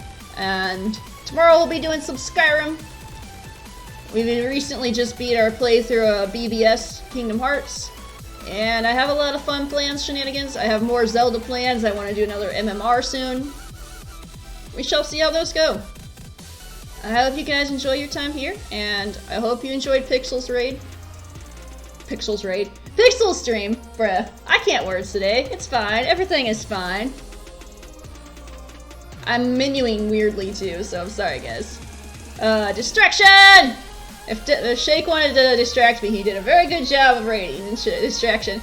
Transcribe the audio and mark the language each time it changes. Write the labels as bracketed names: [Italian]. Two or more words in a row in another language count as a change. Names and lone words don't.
[English] And tomorrow we'll be doing some Skyrim. We recently just beat our playthrough of BBS Kingdom Hearts. And I have a lot of fun plans, shenanigans. I have more Zelda plans. I want to do another MMR soon. We shall see how those go. I hope you guys enjoy your time here, and I hope you enjoyed Pixel's raid. Pixel's raid? Pixel's stream! Bruh, I can't words today. It's fine. Everything is fine. I'm menuing weirdly too, so I'm sorry, guys. Distraction! If Shake wanted to distract me, he did a very good job of raiding distraction.